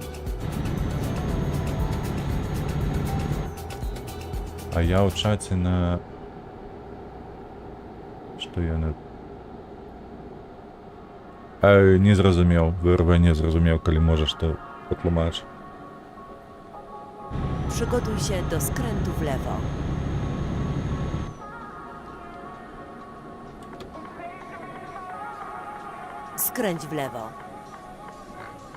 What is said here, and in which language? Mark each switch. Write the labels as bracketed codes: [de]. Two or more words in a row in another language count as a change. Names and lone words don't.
[be] А я ў чаце на... Што я на... Не зразумеў, ВРВ не зразумеў, калі можаш, то патлумач. [pl] Przygotuj się do skrętu w lewo. Skręć w lewo.